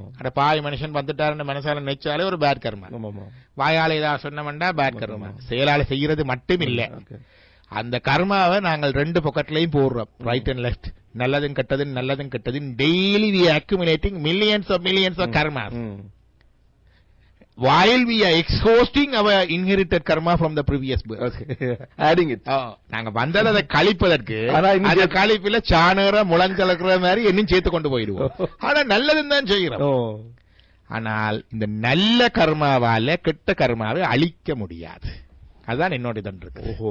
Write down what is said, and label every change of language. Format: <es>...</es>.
<ta>அட பாய் மனுஷன் வந்துட்டாருன்னு மனசால நினைச்சாலே ஒரு பேட் கர்மா. வாயால ஏதாவது சொன்னோம்னா பேட் கர்மா. செயலால செய்யறது மட்டும் இல்ல, அந்த கர்மாவை நாங்கள் 2 பக்கெட்லயும் போடுறோம்,</ta> <en>Right and left.</en> <ta>நல்லதும் கெட்டதும் நல்லதும் கெட்டதும்</ta> <en>Daily we accumulating millions of karma. While we are exhausting our inherited karma from the previous birth, adding it.</en> <ta>நாங்க வந்ததை அதை கழிப்பதற்கு அந்த கழிப்பில சாணர முளஞ்சலக்கிற மாதிரி இன்னும் சேர்த்து கொண்டு போயிடுவோம். ஆனா நல்லதுன்னு தான் செய்கிறோம். ஆனால் இந்த நல்ல கர்மாவால கெட்ட கர்மாவை அழிக்க முடியாது. அதுதான் என்னோட இதன் இருக்கு.</ta>